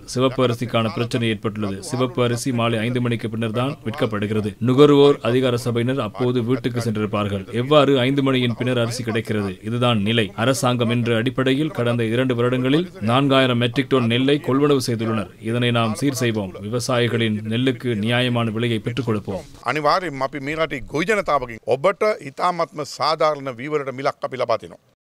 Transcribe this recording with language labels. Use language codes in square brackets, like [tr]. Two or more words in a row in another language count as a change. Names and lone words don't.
[ta] சிவப்பு அரிசிக்கான பிரச்சனை ஏற்பட்டுள்ளது. சிவப்பு அரிசி மாலை 5 மணிக்கு பின்னர் தான் விற்கப்படுகிறது. நுகர்வோர் அதிகார சபையினர் அப்போது வீட்டுக்கு சென்றிருப்பார்கள். எவ்வாறு 5 மணியின் பின்னர் அரிசி கிடைக்கிறது? இதுதான் நிலை. அரசாங்கம் என்ற அடிப்படையில் கடந்த 2 வருடங்களில் 4000 [en] metric ton [ta] நெல்லை கொள்வனவு செய்துள்ளனர். இதனை நாம் சீர் செய்வோம். விவசாயிகளின் நெல்லுக்கு நியாயமான விலையை பெற்றுக் கொடுப்போம். [si] අනිවාර්යයෙන්ම අපි මේ රටේ ගොවි ජනතාවගෙන් ඔබට ඉතාමත්ම සාධාරණ වීවරට මිලක් අපි ලබා දෙනවා.